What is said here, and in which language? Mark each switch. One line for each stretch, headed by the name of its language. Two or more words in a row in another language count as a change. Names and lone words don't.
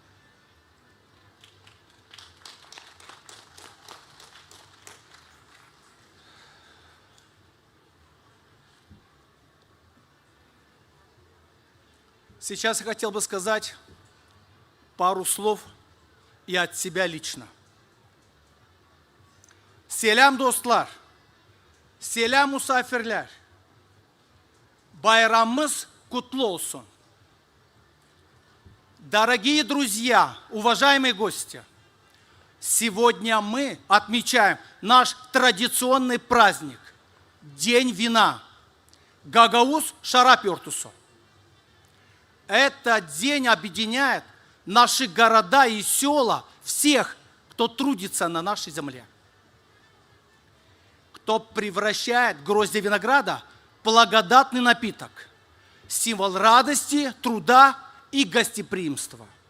Russian: Сейчас я хотел бы сказать пару слов и от себя лично.
Gagauz: Selam dostlar, selam musafirlär, bayramımız kutlu olsun.
Russian: Дорогие друзья, уважаемые гости, сегодня мы отмечаем наш традиционный праздник – День вина – Гагауз Шарап Йортусу. Этот день объединяет наши города и села, всех, кто трудится на нашей земле, кто превращает грозди винограда в благодатный напиток, символ радости, труда и гостеприимства.